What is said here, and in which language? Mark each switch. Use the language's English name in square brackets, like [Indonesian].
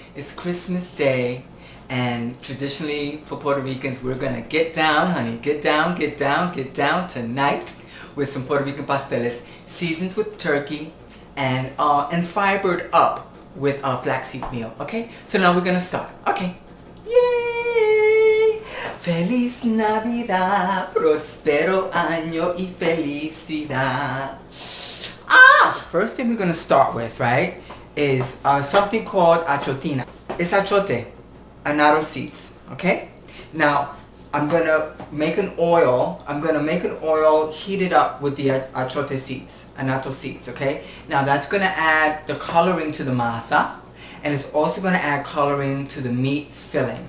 [English] It's Christmas Day, and traditionally for Puerto Ricans, we're gonna get down, honey. Get down, get down, get down tonight with some Puerto Rican pasteles, seasoned with turkey and fibered up with flaxseed meal. Okay, so now we're gonna start. Okay, yay! [Spanish] Feliz Navidad, prospero año y felicidad. [English] First thing we're gonna start with, right, is something called achotina. It's achote, annatto seeds. Okay, now I'm gonna make an oil. Heat it up with the achote seeds, annatto seeds. Okay, now that's gonna add the coloring to the masa, and it's also gonna add coloring to the meat filling.